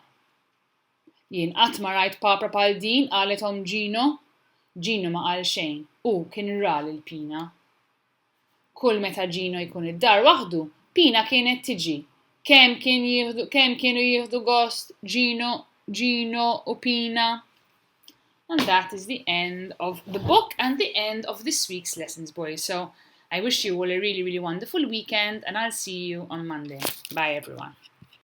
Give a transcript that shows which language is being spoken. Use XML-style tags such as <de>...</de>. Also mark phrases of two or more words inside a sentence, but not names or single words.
<mt>Jien qatt ma rajt papra bħal din, qalet Om Gino. Gino ma qal xejn u kien ra lil Pina. Kull meta Gino jkun id-dar waħdu, Pina kienet tiġi. Kemm kienu jieħdu gost Gino u Pina.</mt> <en>And that is the end of the book and the end of this week's lessons, boys. So I wish you all a really, really wonderful weekend, and I'll see you on Monday. Bye, everyone.</en>